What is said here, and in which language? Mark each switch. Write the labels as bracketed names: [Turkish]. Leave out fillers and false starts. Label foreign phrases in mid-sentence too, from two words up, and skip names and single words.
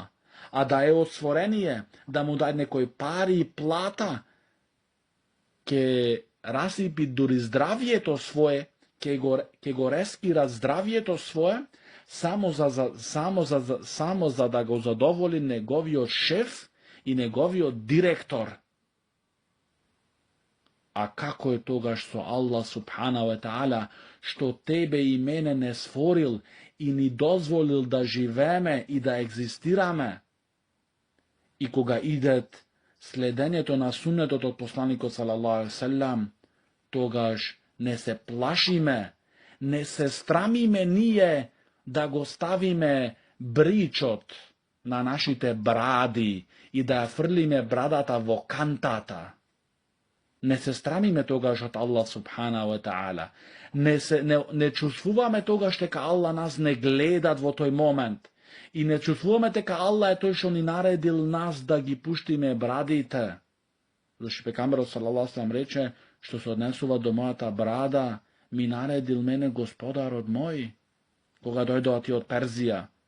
[Macedonian] А да е од створение, да му даде некој пари и плата, ќе расипи дури здравието свое, ќе го респира здравието свое, само за да го задоволи неговиот шеф и неговиот директор. А како е тогаш со [Arabic] الله سبحانه وتعالى, [Macedonian] што тебе и мене не створил и ни дозволил да живееме и да екзистираме? И кога идет следењето на сунетот од посланикот [Arabic] صلى الله عليه وسلم, [Macedonian] тогаш не се плашиме, не се страмиме ние да го ставиме бричот на нашите бради и да ја фрлиме брадата во кантата. Не се страмиме тогаш од [Arabic] الله سبحانه وتعالى. [Macedonian] Не чувствуваме тогаш дека Аллах нас не гледат во тој момент. И не чувствуваме дека Аллах е тој што ни наредил нас да ги пуштиме брадите. Зашто пекамберот [Arabic] صلى الله عليه وسلم [Macedonian] рече, што се однесува до мојата брада, ми наредил мене господарот мој, кога дојдоа ти од Перзија.